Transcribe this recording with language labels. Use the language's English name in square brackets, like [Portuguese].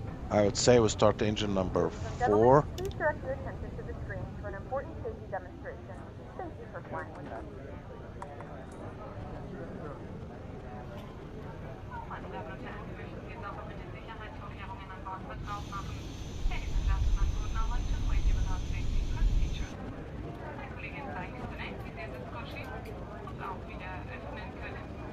[English] I would say we start engine number 4. Please direct your attention to the screen for an important safety demonstration. Thank you for flying with us. [German] Meine Damen und Herren, wir möchten Sie jetzt auch mit den Sicherheitsvorkehrungen an Bord vertraut machen. [English] Ladies and gentlemen, we would now like to acquaint you with our safety procedures. [German] Mein Kollege zeigt Ihnen zunächst, wie Sie den Sitzgurt schließen und auch wieder öffnen können.